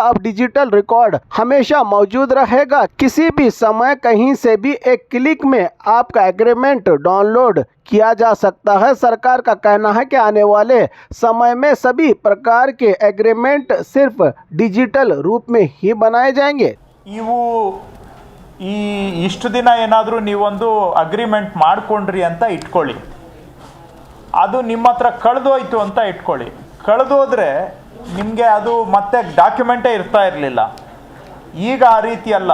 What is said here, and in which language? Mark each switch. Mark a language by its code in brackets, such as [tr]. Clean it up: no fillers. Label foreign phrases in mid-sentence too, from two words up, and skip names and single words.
[hi] अब [en] digital record [hi] हमेशा मौजूद रहेगा। किसी भी समय कहीं से भी एक क्लिक में आपका एग्रीमेंट डाउनलोड किया जा सकता है। सरकार का कहना है कि आने वाले समय में सभी प्रकार के एग्रीमेंट सिर्फ डिजिटल रूप में ही बनाए जाएंगे। [kn] ಇಷ್ಟು ದಿನ ಏನಾದರೂ ನೀವೊಂದು ಅಗ್ರಿಮೆಂಟ್ ಮಾಡ್ಕೊಂಡ್ರಿ ಅಂತ ಇಟ್ಕೊಳ್ಳಿ, ಅದು ನಿಮ್ಮ ಹತ್ರ ಕಳೆದೋಯ್ತು ಅಂತ ಇಟ್ಕೊಳ್ಳಿ. ಕಳೆದೋದ್ರೆ ನಿಮಗೆ ಅದು ಮತ್ತೆ ಡಾಕ್ಯುಮೆಂಟೇ ಇರ್ತಾ ಇರಲಿಲ್ಲ. ಈಗ ಆ ರೀತಿ ಅಲ್ಲ.